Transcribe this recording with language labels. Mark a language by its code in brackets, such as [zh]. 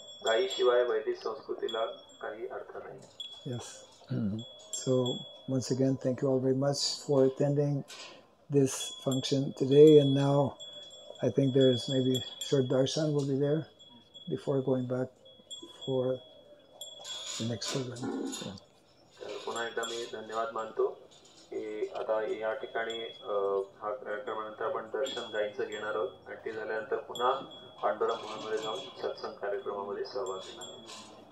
[mr] गायीशिवाय वैदिक संस्कृतीला काही अर्थ नाही. [en] Yes. So once again, thank you all very much for attending this function today. And now I think there's maybe short darshan will be there before going back for the next program. Yeah. [mr] पुन्हा एकदा मी धन्यवाद मानतो की आता या ठिकाणी हा कार्यक्रमानंतर आपण दर्शन गायींचं घेणार आहोत आणि ते झाल्यानंतर पुन्हा पांडुरंग भवनमध्ये जाऊन सत्संग कार्यक्रमामध्ये सहभाग घेणार आहोत.